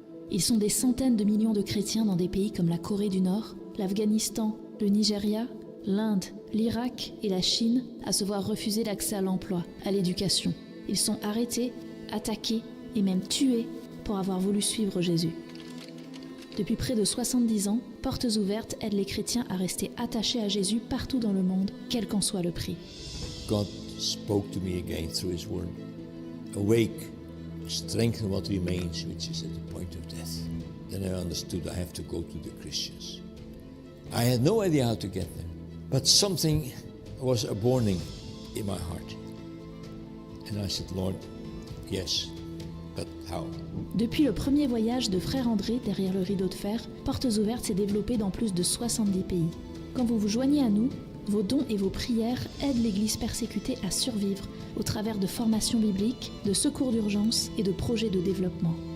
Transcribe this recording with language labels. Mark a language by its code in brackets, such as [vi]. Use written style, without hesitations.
[fr] Ils sont des centaines de millions de chrétiens dans des pays comme la Corée du Nord, l'Afghanistan, le Nigeria, l'Inde, l'Irak et la Chine à se voir refuser l'accès à l'emploi, à l'éducation. Ils sont arrêtés, attaqués et même tués pour avoir voulu suivre Jésus. Depuis près de 70 ans, Portes Ouvertes aide les chrétiens à rester attachés à Jésus partout dans le monde, quel qu'en soit le prix. [en] God spoke to me again through His word. Awake, strengthen what remains, which is at the point of death. Then I understood I have to go to the Christians. I had no idea how to get there, but something was a warning in my heart. And I said, Lord, yes, but how? [fr] Depuis le premier voyage de Frère André derrière le rideau de fer, Portes Ouvertes s'est développé dans plus de 70 pays. Quand vous vous joignez à nous, vos dons et vos prières aident l'Église persécutée à survivre au travers de formations bibliques, de secours d'urgence et de projets de développement.